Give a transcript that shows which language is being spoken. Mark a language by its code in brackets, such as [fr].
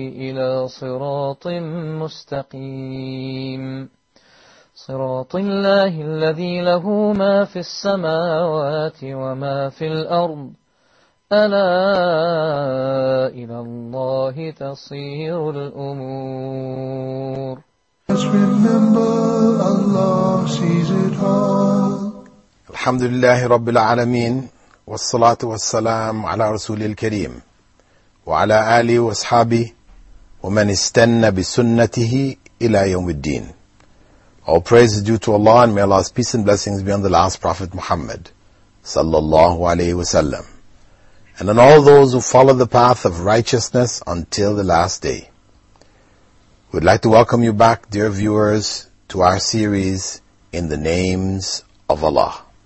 [ar] إلى صراط مستقيم صراط الله الذي له ما في السماوات وما في الأرض ألا إلى الله تصير الأمور. [en] Just remember Allah sees it all. [ar] الحمد لله رب العالمين والصلاة والسلام على رسول الكريم وعلى آله وأصحابه ومن استنى بسنته إلى يوم الدين. [en] All praise is due to Allah and may Allah's peace and blessings be on the last Prophet Muhammad [ar] sallallahu alayhi wa sallam [en] and on all those who follow the path of righteousness until the last day. We'd like to welcome you back, dear viewers, to our series, In the Names of Allah.